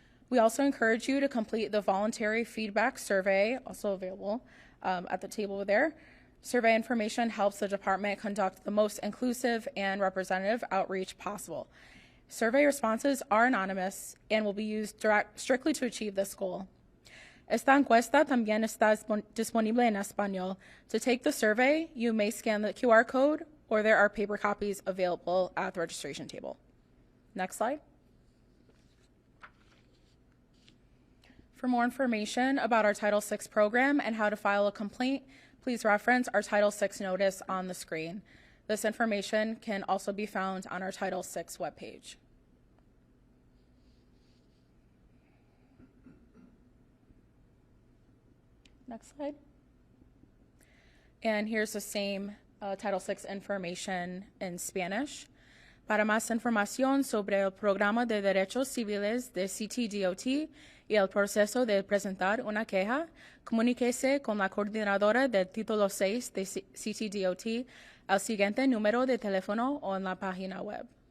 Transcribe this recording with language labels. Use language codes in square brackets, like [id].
[en] We also encourage you to complete the voluntary feedback survey, also available at the table there. Survey information helps the department conduct the most inclusive and representative outreach possible. Survey responses are anonymous and will be used strictly to achieve this goal. [es] Esta encuesta también está disponible en español. [en] To take the survey, you may scan the QR code, or there are paper copies available at the registration table. Next slide. For more information about our Title VI program and how to file a complaint, please reference our Title VI notice on the screen. This information can also be found on our Title VI webpage. Next slide. And here's the same Title VI information in Spanish. [es] Para más información sobre el Programa de Derechos Civiles de CTDOT y el proceso de presentar una queja, comuníquese con la coordinadora del Título 6 de CTDOT al siguiente número de teléfono o en la página web.